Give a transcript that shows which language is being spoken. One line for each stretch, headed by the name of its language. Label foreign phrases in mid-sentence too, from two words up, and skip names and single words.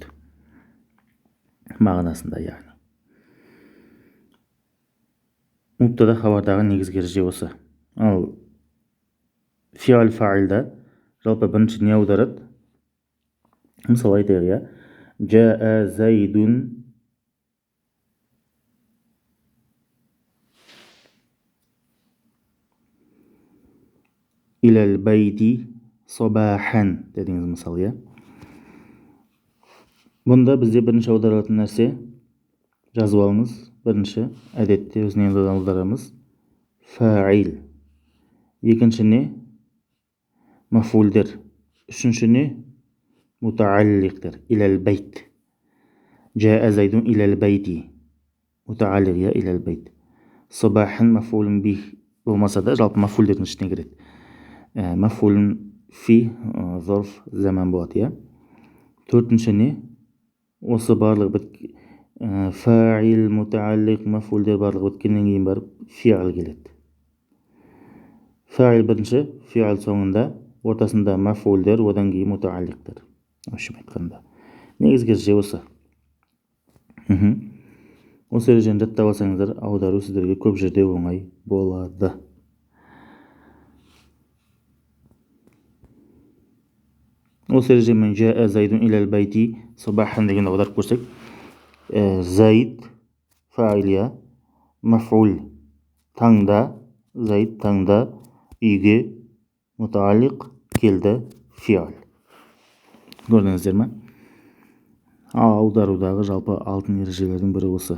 Kazakh: Мағынасында, яғни. Мубтада хабардағы негізгі ереже осы. Ал фиал фаилда жалпы бірінші не аударады? Мысалы айтайық,
Arabic: جاء زيد إلى البيت صباحا
Kazakh: дедіңіз мысалы, Бұнда бізде бірінші аударатын нәрсе, жазып алыңыз, бірінші әдетте өзінен аударамыз фаил, екінші не? Мафулдер, үшінші не? Мутааллиқтер,
Arabic: إلى البيت. جاء زيد إلى البيت، متعلق، إلى البيت.
Kazakh: Собахан
Arabic: مفعول به
Kazakh: болмаса да, жалпы мафулдердің ішіне кіреді.
Arabic: مفعول في ظرف زمان
Kazakh: болады, Төртінші не? Осы барлығы фаил, мутааллиқ, мафулдер барлығы біткеннен кейін барып фиал келеді. Фаил бірінші, фиал соңында, ортасында мафулдер, одан кейін мутааллиқтер. Өшім айтқанда. Негізгі ереже осы. Осы ережені жаттап алсаңыздар, аудару сіздерге көп жерде оңай болады. Осы ережемен
Arabic: جاء زيد إلى البيت صباحا
Kazakh: деген аударып көрсек, зайд фаилия, мафул таңда, зайд таңда, үйге, мутааллиқ келді, фиал. Көрдіңіздер ме? Аударудағы жалпы алтын ережелердің бірі осы.